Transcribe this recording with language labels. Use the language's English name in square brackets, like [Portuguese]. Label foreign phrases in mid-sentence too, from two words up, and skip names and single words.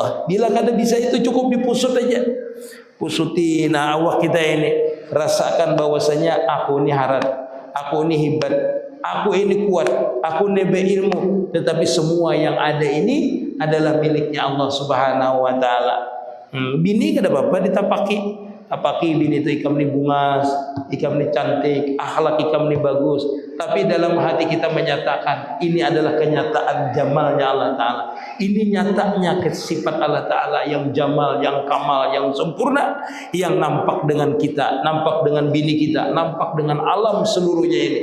[Indonesian] Bila kada bisa itu cukup dipusut aja. Pusuti awak kita ini, rasakan bahwasanya aku ini harat, aku ini hebat, aku ini kuat, aku ini berilmu. Tetapi semua yang ada ini adalah miliknya Allah [Arabic] سبحانه وتعالى. [Banjar] Bini kada apa-apa ditapaki. Apaki bini itu ikam ni bungas, ikam ni cantik, akhlak ikam ni bagus. [Indonesian] Tapi dalam hati kita menyatakan ini adalah kenyataan jamalnya [Arabic] الله تعالى. [Indonesian] Ini nyatanya sifat [Arabic] الله تعالى [Indonesian] yang jamal, yang kamal, yang sempurna, yang nampak dengan kita, nampak dengan bini kita, nampak dengan alam seluruhnya ini.